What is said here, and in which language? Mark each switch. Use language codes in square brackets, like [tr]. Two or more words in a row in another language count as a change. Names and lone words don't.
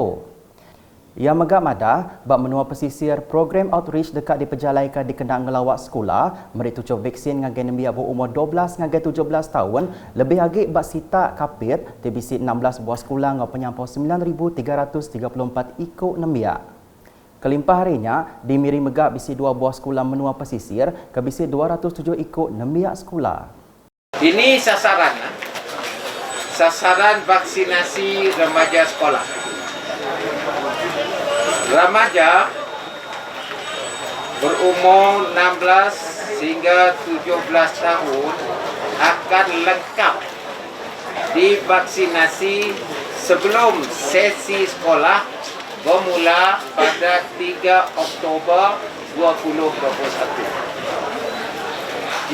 [iba] Ia megak madah bak menua pesisir program outreach dekat diperjalaikan di Kendang ngelawak sekolah meri tujuh vaksin ngagai nembiak berumur 12 ngagai 17 tahun lebih lagi bak sita kapit TBC 16 buah sekolah ngau penyampau 9,334 ikut nembiak. Kelimpah harinya di Miri Megak bisi 2 buah sekolah menua pesisir ke bisi 207 ikut nembiak sekolah. [ms] Ini sasaran vaksinasi remaja sekolah. Remaja berumur 16 hingga 17 tahun akan lengkap divaksinasi sebelum sesi sekolah bermula pada 3 Oktober 2021.